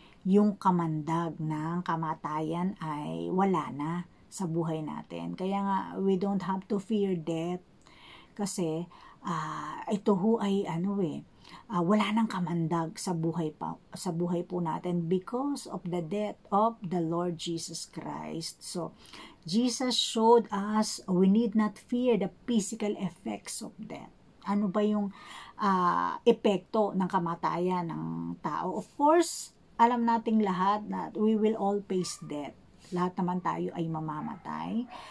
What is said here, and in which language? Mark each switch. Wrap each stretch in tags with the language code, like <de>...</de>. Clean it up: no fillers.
<tl>Yung kamandag ng kamatayan ay wala na sa buhay natin. Kaya nga,</tl> <en>we don't have to fear death.</en> <tl>Kasi, ito ho ay wala nang kamandag sa buhay po natin</tl> <en>because of the death of the Lord Jesus Christ. So, Jesus showed us we need not fear the physical effects of death.</en> <tl>Ano ba yung epekto ng kamatayan ng tao?</tl> <en>Of course,</en> <tl>alam nating lahat na</tl> <en>we will all face death.</en> <tl>Lahat naman tayo ay mamamatay.</tl>